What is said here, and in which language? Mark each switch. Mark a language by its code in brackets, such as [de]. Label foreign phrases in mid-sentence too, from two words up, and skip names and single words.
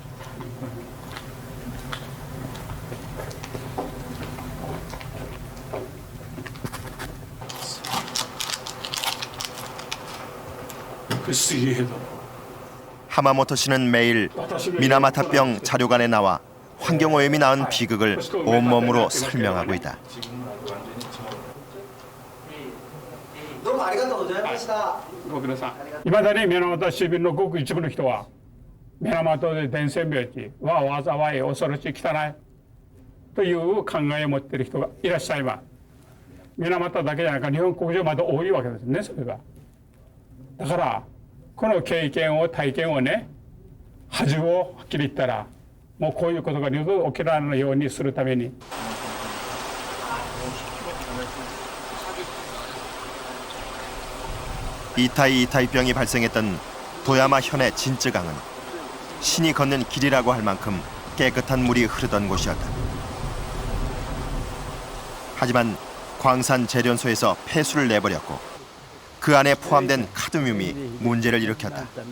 [ko] 하마모토 씨는 매일 미나마타병 자료관에 나와 환경오염이 낳은 비극을 온몸으로 설명하고 있다. [ja] どうもありがとうございました。ご苦労さん。いまだに水俣市民のごく一部の人は水俣で伝染病気は災い恐ろしい汚いという考えを持っている人がいらっしゃいます。水俣だけじゃなく日本国上まだ多いわけですね、それが。だからこの経験を体験をね、恥をはっきり言ったらもうこういうことが二度と起きられないようにするために。 [ko] 이타이이타이병이 발생했던 도야마 현의 진쯔강은 신이 걷는 길이라고 할 만큼 깨끗한 물이 흐르던 곳이었다. 하지만 광산 재련소에서 폐수를 내버렸고 그 안에 포함된 카드뮴이 문제를 일으켰다.